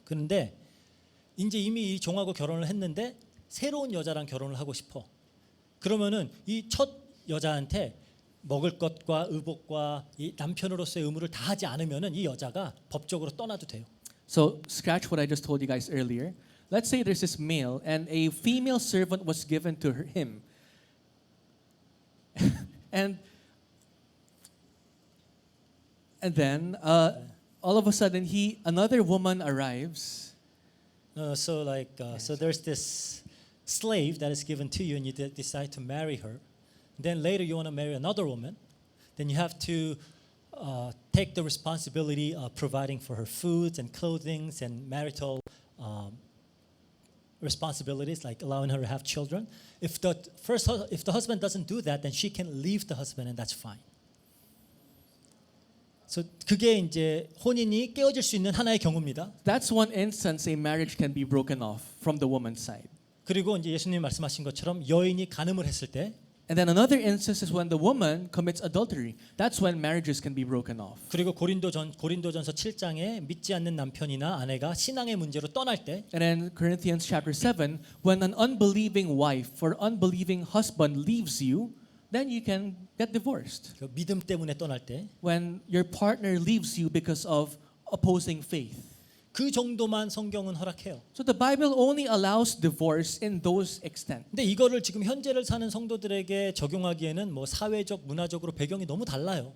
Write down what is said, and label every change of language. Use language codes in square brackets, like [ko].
[ko] 그런데 이제 이미 이 종하고 결혼을 했는데 새로운 여자랑 결혼을 하고 싶어. 그러면은 이 첫 여자한테 먹을 것과 의복과 이 남편으로서의 의무를 다하지 않으면은 이 여자가 법적으로 떠나도 돼요. [en] So scratch what I just told you guys earlier. Let's say there's this male and a female servant was given to him. and then all of a sudden another woman arrives. So there's this slave that is given to you, and you decide to marry her. Then later you want to marry another woman. Then you have to take the responsibility of providing for her foods and clothing and marital responsibilities, like allowing her to have children. If the husband doesn't do that, then she can leave the husband, and that's fine. [ko] So 그게 이제 혼인이 깨어질 수 있는 하나의 경우입니다. [en] That's one instance a marriage can be broken off from the woman's side. [ko] 그리고 이제 예수님 말씀하신 것처럼 여인이 간음을 했을 때 [en] And then another instance is when the woman commits adultery. That's when marriages can be broken off. [ko] 그리고 고린도전서 7장에 믿지 않는 남편이나 아내가 신앙의 문제로 떠날 때 [en] And then Corinthians chapter 7, when an unbelieving wife or unbelieving husband leaves you, then you can get divorced. [ko] 그 믿음 때문에 떠날 때 [en] When your partner leaves you because of opposing faith. [ko] 그 정도만 성경은 허락해요. [en] So the Bible only allows divorce in those extent. [ko] 근데 이거를 지금 현재를 사는 성도들에게 적용하기에는 뭐 사회적, 문화적으로 배경이 너무 달라요.